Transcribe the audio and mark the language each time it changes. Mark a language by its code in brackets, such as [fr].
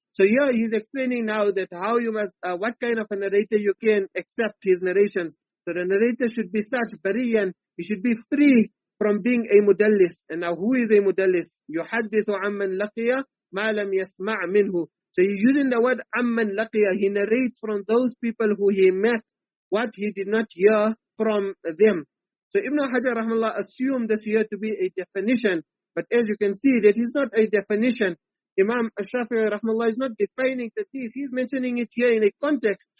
[en] So here he's explaining now that how you must, what kind of a narrator you can accept his narrations. So the narrator should be such, bariyan, he should be free from being a mudallis. And now who is a mudallis? [ar] يحدث عمن لقي ما لم يسمع منه. [en] So he's using the word amman laqiya. He narrates from those people who he met what he did not hear from them. So Ibn Hajar rahmallah assumed this here to be a definition, but as you can see that is not a definition. Imam Shafi'i rahmallah is not defining that he's mentioning it here in a context.